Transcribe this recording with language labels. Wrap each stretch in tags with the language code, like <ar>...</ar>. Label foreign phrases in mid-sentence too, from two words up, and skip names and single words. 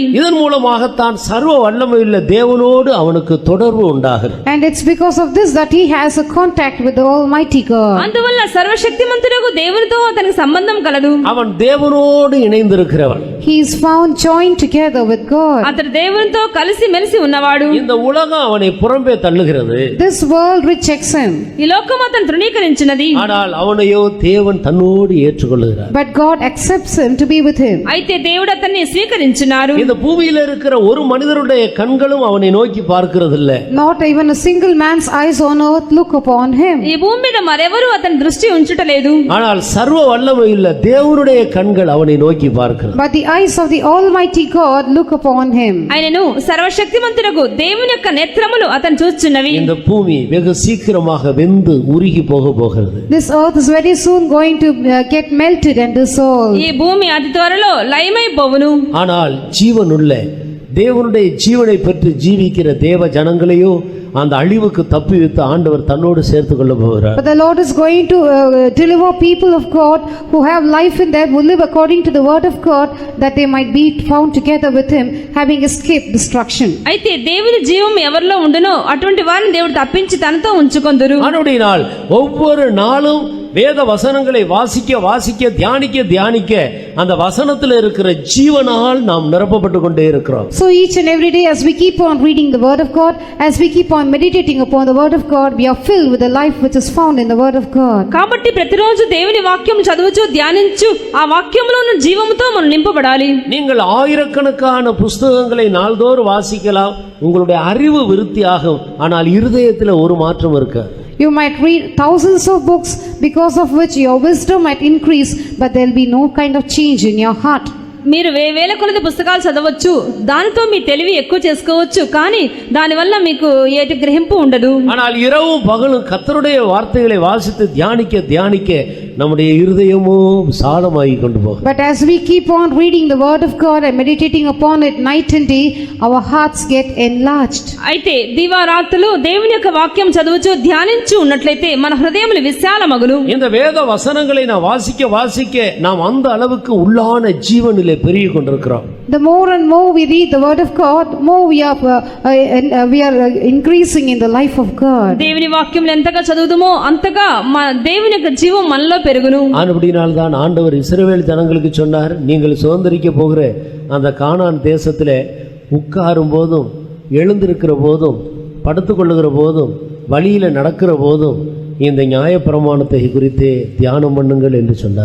<ta>இதன் மூலமாகத்தான் சர்வ வல்லமையுள்ள தேவனோடு அவனுக்கு தொடர்பு உண்டாகிறது.</ta> <en>And it's because of this that he has a contact with the Almighty God.</en> <te>అందువల్ల సర్వశక్తిమంతుడగు దేవునితో అతనికి సంబంధం కలదు.</te> <ta>அவன் தேவனோடு இணைந்திருக்கிறவன்.</ta> <en>He is found joined together with God.</en> <te>అతడు దేవునితో కలిసి మెలిసి ఉన్నవాడు.</te> <ta>இந்த உலகம் அவனை புறம்பே தள்ளுகிறது.</ta> <en>This world rejects him.</en> <te>ఈ లోకం అతను తృణీకరించినది.</te> <ta>ஆனால் அவனையோ தேவன் தன்னோடு ஏற்றுக்கொள்கிறார்.</ta> <en>But God accepts him to be with him.</en> <te>అయితే దేవుడు అతన్ని స్వీకరించినారు.</te> <ta>இந்த பூமியில இருக்கிற ஒரு மனிதனுடைய கண்களும் அவனை நோக்கி பார்க்கிறதில்ல.</ta> <en>Not even a single man's eyes on earth look upon him.</en> <te>ఈ భూమి మీద మరెవరు అతని దృష్టి ఉంచుటలేదు.</te> <ta>ஆனால் சர்வ வல்லமையுள்ள தேவனுடைய கண்கள் அவனை நோக்கி பார்க்கிறது.</ta> <en>But the eyes of the Almighty God look upon him.</en> <te>ఆయనను సర్వశక్తిమంతుడగు దేవుని యొక్క నేత్రములు అతను చూచుచున్నవి.</te> <ta>இந்த பூமி வெகு சீக்கிரமாக வெந்து உருகி போகிறது.</ta> <en>This earth is very soon going to get melted and dissolved.</en> <te>ఈ భూమి అతి త్వరలో లయమైపోవును.</te> <ta>ஆனால் ஜீவனுள்ள தேவனுடைய ஜீவனை பெற்று ஜீவிக்கிற தேவ ஜனங்களையோ அந்த அழிவுக்கு தப்புவித்து ஆண்டவர் தன்னோடு சேர்த்துக் கொள்ள போகிறார்.</ta> <en>But the Lord is going to deliver people of God who have life in them, who live according to the word of God, that they might be found together with him, having escaped destruction.</en> <te>అయితే దేవుని జీవం ఎవరిలో ఉండునో అటువంటి వారిని దేవుడు తప్పించి తనతో ఉంచుకొందురు.</te> <ta>ஆனபடியால் ஒவ்வொரு நாளும் வேத வசனங்களை வாசிக்க தியானிக்க அந்த வசனத்தில் இருக்கிற ஜீவனால் நாம் நிரப்பப்பட்டு கொண்டே இருக்கிறோம்.</ta> <en>So each and every day as we keep on reading the word of God, as we keep on meditating upon the word of God, we are filled with the life which is found in the word of God.</en> <te>కాబట్టి ప్రతిరోజు దేవుని వాక్యం చదువుచు ధ్యానించు ఆ వాక్యంలో ఉన్న జీవముతో మనం నింపబడాలి.</te> <ta>நீங்கள் ஆயிரக்கணக்கான புஸ்தகங்களை நாள்தோறும் வாசிக்கலாம், உங்களுடைய அறிவு விருத்தியாகும், ஆனால் இருதயத்தில் ஒரு மாற்றம் இருக்காது.</ta> <en>You might read thousands of books because of which your wisdom might increase, but there will be no kind of change in your heart.</en> <te>మీరు వేల కొలది పుస్తకాలు చదవచ్చు, దానితో మీ తెలివి ఎక్కువ చేసుకోవచ్చు, కానీ దానివల్ల మీకు ఏటి గ్రహింపు ఉండదు.</te> <ta>ஆனால் இரவும் பகலும் கர்த்தருடைய வார்த்தைகளை வாசித்து தியானிக்க நம்முடைய இருதயமோ விசாலமாகி கொண்டு போகும்.</ta> <en>But as we keep on reading the word of God and meditating upon it night and day, our hearts get enlarged.</en> <te>అయితే దివారాత్రులు దేవుని యొక్క వాక్యం చదువుచు ధ్యానించు ఉన్నట్లయితే మన హృదయములు విశాలమగును.</te> <ta>இந்த வேத வசனங்களை நான் வாசிக்க நாம் அந்த அளவுக்கு உள்ளான ஜீவனிலே பெருகிக் கொண்டிருக்கிறோம்.</ta> <en>The more and more we read the word of God, more we are increasing in the life of God.</en> <te>దేవుని వాక్యములు ఎంతగా చదువుదుమో అంతగా మన దేవుని యొక్క జీవం మనలో పెరుగును.</te> <ta>ஆனபடியால்தான் ஆண்டவர் இஸ்ரவேல் ஜனங்களுக்கு சொன்னார், நீங்கள் சுதந்திரிக்க போகிற அந்த கானான் தேசத்திலே உட்காரும் போதும் எழுந்திருக்கிற போதும் படுத்துக்கொள்ளுகிற போதும் வழியில் நடக்கிற போதும் இந்த நியாயப்பிரமாணத்தை குறித்தே தியானம் பண்ணுங்கள் என்று சொன்னார்.</ta>